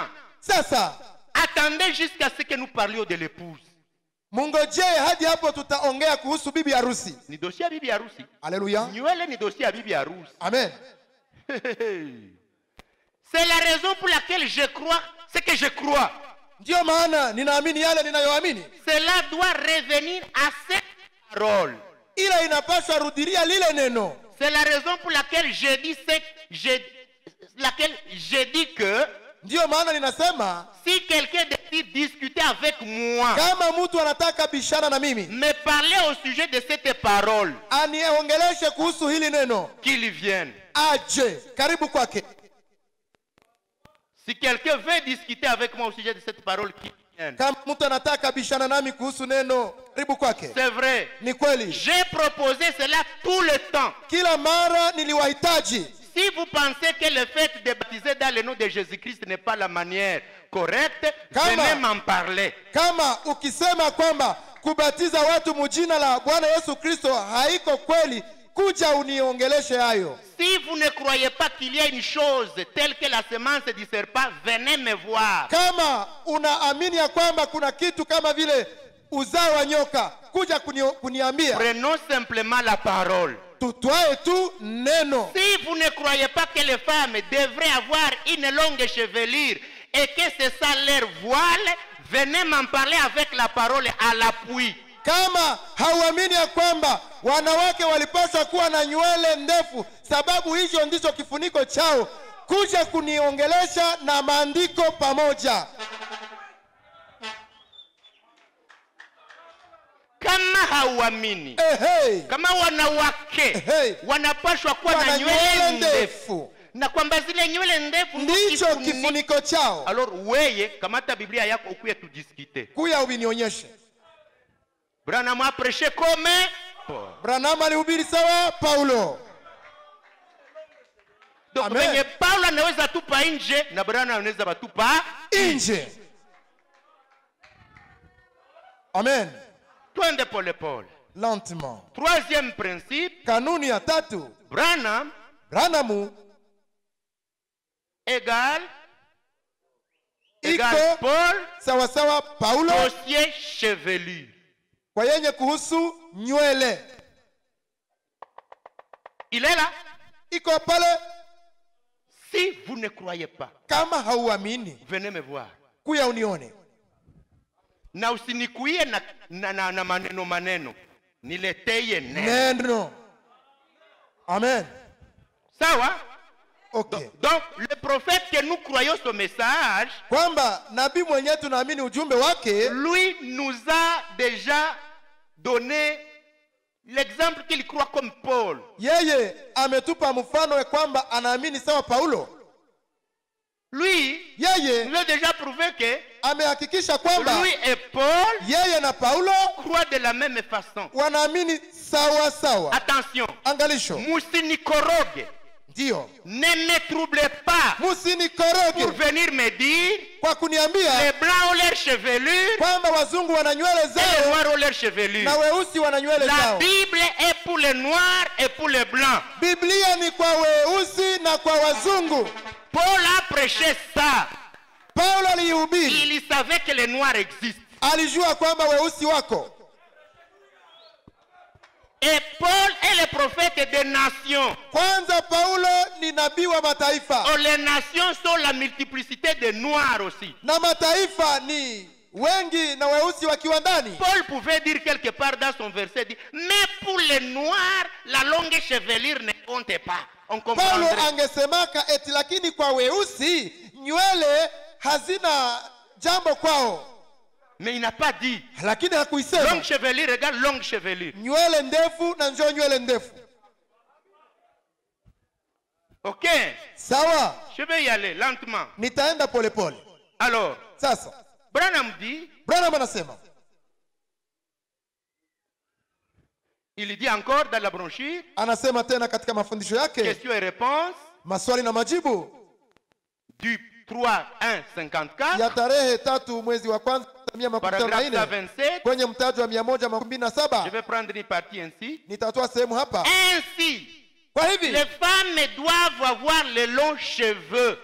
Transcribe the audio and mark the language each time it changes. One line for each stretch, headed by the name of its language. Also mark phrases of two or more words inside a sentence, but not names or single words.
Swahili: Sasa
French: attendez jusqu'à ce que nous parlions de l'épouse.
Swahili: mungojee hadi hapo tutaongea kuhusu bibi harusi. Ni dossier ya bibi harusi. Haleluya. Nywele ni dossier ya bibi harusi. Amen.
French: C'est la raison pour laquelle je crois ce que je crois.
Swahili: Ndio maana ninaamini yale ninayoamini.
French: Cela doit revenir à cette parole.
Swahili: Ila inapaswa rudilia lile neno.
French: C'est la raison pour laquelle je dis que
Swahili: Ndio maana ninasema
French: si quelqu'un décide discuter avec moi,
Swahili: kama mtu anataka bishana na mimi,
French: me parler au sujet de cette parole,
Swahili: aniongeleshe kuhusu hili neno,
French: qu'il vienne.
Swahili: aje karibu kwake.
French: Si quelqu'un veut discuter avec moi au sujet de cette parole, qu'il vienne.
Swahili: Kama mtu anataka bishana nami kuhusu neno karibu kwake.
French: C'est vrai.
Swahili: Ni kweli,
French: J'ai proposé cela tout le temps.
Swahili: kila mara niliwahitaji.
French: Si vous pensez que le fait de baptiser dans le nom de Jésus-Christ n'est pas la manière correcte, venez m'en parler.
Swahili: Kama ukisema kwamba kubatiza watu mujina la Bwana Yesu Kristo haiko kweli, kuja uniongeleshe hayo.
French: Si vous ne croyez pas qu'il y a une chose telle que la semence du serpent, venez me voir.
Swahili: Kama unaamini ya kwamba kuna kitu kama vile uzao wa nyoka, kuja kuniambia.
French: Prenons simplement la parole.
Swahili: Tutwae tu neno.
French: Si vous ne croyez pas que les femmes devraient avoir une longue chevelure et que c'est ça leur voile, venez m'en parler avec la parole à l'appui.
Swahili: Kama hauamini ya kwamba wanawake walipaswa kuwa na nywele ndefu, sababu hicho ndicho kifuniko chao, kuja kuniongelesha na maandiko pamoja. Kama hauamini, kama wanawake wanapaswa kuwa na nywele ndefu, na kwamba zile nywele ndefu ndicho kifuniko chao, alors weye kamata Biblia yako ukuye tudiskite. Kuya ubinionyeshe.
French: Branham a prêché comme Paul.
Swahili: Branham alihubiri sawa Paulo. Donc wenye Paulo anaweza tupa nje na Branham anaweza batupa nje. Amen. Twende pole pole.
French: Lentement. Troisième principe.
Swahili: Kanuni ya tatu.
French: Branham égal Paul
Swahili: sawa sawa Paulo.
French: Dossier chevelure.
Swahili: Kwa yenye kuhusu nywele.
French: Il est là.
Swahili: Iko pale.
French: Si vous ne croyez pas,
Swahili: kama hauamini,
French: venez me voir.
Swahili: Kuya unione. Na usinikuie na maneno. Nileteye neno. Amen. Sawa? Okay.
French: Donc le prophète que nous croyons son message,
Swahili: kwamba nabii mwenyewe tunaamini ujumbe wake,
French: lui nous a déjà donné l'exemple qu'il croit comme Paul.
Swahili: Yeye ametupa mfano kwamba anaamini sawa Paulo.
French: Lui,
Swahili: yeye
French: nous a déjà prouvé que
Swahili: amehakikisha kwamba
French: lui et Paul,
Swahili: yeye na Paulo
French: croient de la même façon.
Swahili: Wanaamini sawa sawa.
French: Attention.
Swahili: Angalisho. Musinikoroge. Ndio.
French: Ne me troublez pas.
Swahili: Musinikoroge.
French: Pour venir me dire
Swahili: kwa kuniambia
French: les blancs ont leur chevelure,
Swahili: kwamba wazungu wana nywele zao,
French: et les noirs ont leur chevelure.
Swahili: Na weusi wana nywele zao.
French: La Bible est pour les noirs et pour les blancs.
Swahili: Biblia ni kwa weusi na kwa wazungu.
French: Paul a prêché ça.
Swahili: Paulo alihubiri.
French: Il savait que les noirs existent.
Swahili: Alijua kwamba weusi wako.
French: Et Paul est le prophète des nations.
Swahili: Kwanza Paulo ni nabii wa mataifa.
French: Oh, les nations sont la multiplicité des noirs aussi.
Swahili: Na mataifa ni wengi na weusi wakiwa ndani.
French: Paul pouvait dire quelque part dans son verset, dit, mais pour les noirs, la longue chevelure ne compte pas. On
Swahili: Paulo angesemaka eti lakini kwa weusi nywele hazina jambo kwao.
French: Mais il n'a pas dit.
Swahili: Lakini hakuisema.
French: Longue chevelure égale longue chevelure.
Swahili: Nywele ndefu na njoo nywele ndefu. Ok. Sawa.
French: Je vais y aller lentement.
Swahili: Nitaenda pole pole.
French: Alors.
Swahili: Sasa.
French: Branham dit.
Swahili: Branham anasema.
French: Il dit encore dans la brochure.
Swahili: Anasema tena katika mafundisho yake.
French: Question et réponse.
Swahili: Maswali na majibu.
French: Du 3/1/54.
Swahili: Ya tarehe 3 mwezi wa kwanza 154 kwenye mtajo wa 127.
French: Je vais prendre une partie ainsi.
Swahili: Nitatoa sehemu hapa.
French: Ainsi.
Swahili: Kwa hivi.
French: Les femmes doivent avoir les longs cheveux.